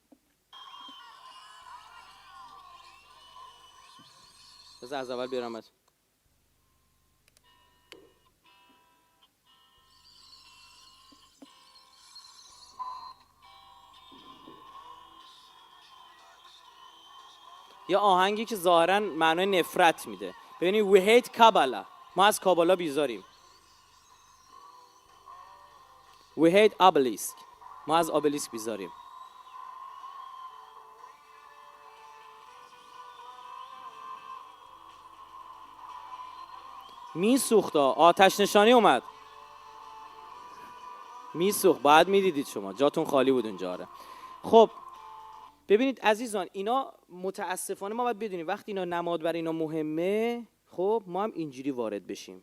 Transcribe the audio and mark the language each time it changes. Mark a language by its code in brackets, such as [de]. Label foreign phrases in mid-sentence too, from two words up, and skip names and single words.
[fa] بذار از اول بیارمت. یا آهنگی که ظاهرا معنای نفرت میده. ببینید [en] we hate Kabbalah، [fa] ما از کابالا بیزاریم. [en] we hate obelisk، [fa] ما از obelisk بیزاریم. میسوخت، آتش نشانی اومد، میسوخت. باید میدیدید شما، جاتون خالی بود اونجا. آره خب ببینید عزیزان، اینا متاسفانه ما باید بدونیم وقتی اینا نماد برای اینا مهمه، خب ما هم اینجوری وارد بشیم.